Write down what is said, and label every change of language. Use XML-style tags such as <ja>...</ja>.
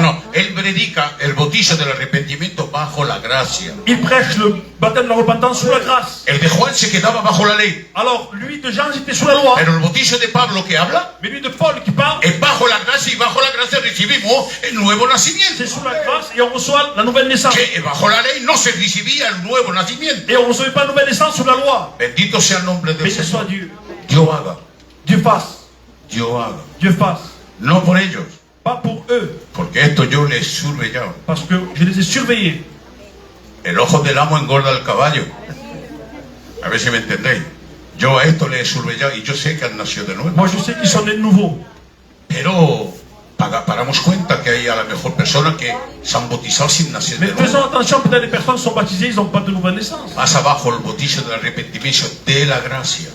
<es>No, no, él predica el bautizo del arrepentimiento bajo la gracia.</es> <fr>Il prêche le baptême de la repentance sous la grâce.</fr> <es>El de Juan se quedaba bajo la ley.</es> <fr>Alors, lui de Jean, c'était sous la loi.</fr> <es>Pero el bautizo de Pablo que habla</es> <fr>Mais lui de Paul qui parle,</fr> <es>es bajo la gracia y bajo la gracia recibimos el nuevo nacimiento.</es> <fr>c'est sous la grâce et on reçoit la nouvelle naissance.</fr> <es>Que bajo la ley no se recibía el nuevo nacimiento.</es> <fr>Et on ne recevait pas la nouvelle naissance sous la loi.</fr> <es>Bendito sea el nombre del</es> <fr>Mais ce</fr> <es>Señor.</es> <fr>soit Dieu.</fr> <es>Dios haga,</es> <fr>Dieu fasse.</fr> <es>Dios haga.</es> <fr>Dieu fasse.</fr> <es>No por ellos,</es> <fr>Pas pour eux.</fr> <es>porque esto yo les he survellado.</es> <fr>Parce que je les ai surveillés.</fr> <es>El ojo del amo engorda al caballo. A ver si me entendéis. Yo a esto les he survellado y yo sé que han nacido de nuevo.</es> <fr>Moi, je sais qu'ils sont nés de nouveau.</fr> <es>Pero pagamos cuenta que hay a la mejor personas que se han bautizado sin nacer</es> <fr>Mais</fr> <es>de nuevo.</es> <fr>faisons attention, peut-être les personnes sont baptisées, ils n'ont pas de nouvelle naissance.</fr> <es>Pasa bajo el bautizo del arrepentimiento de la gracia</es>